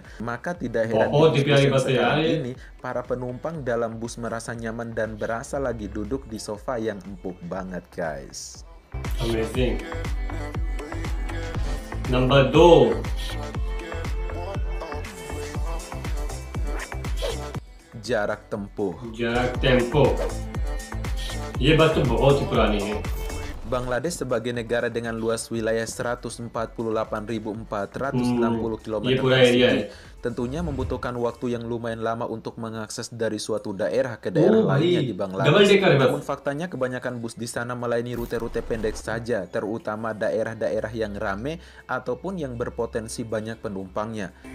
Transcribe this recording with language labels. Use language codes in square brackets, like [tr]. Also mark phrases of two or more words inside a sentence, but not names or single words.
[id] Maka tidak heran sekarang ini para penumpang dalam bus merasa nyaman dan berasa lagi duduk di sofa yang empuk banget, guys. [en] Amazing. Number 2. [id] Jarak tempuh. Jarak tempuh. [hi] ये बस तो बहुत ही पुरानी है. [id] Bangladesh sebagai negara dengan luas wilayah 148.460 km persegi tentunya membutuhkan waktu yang lumayan lama untuk mengakses dari suatu daerah ke daerah lainnya di Bangladesh. Namun faktanya kebanyakan bus di sana melayani rute-rute pendek saja, terutama daerah-daerah yang ramai ataupun yang berpotensi banyak penumpangnya.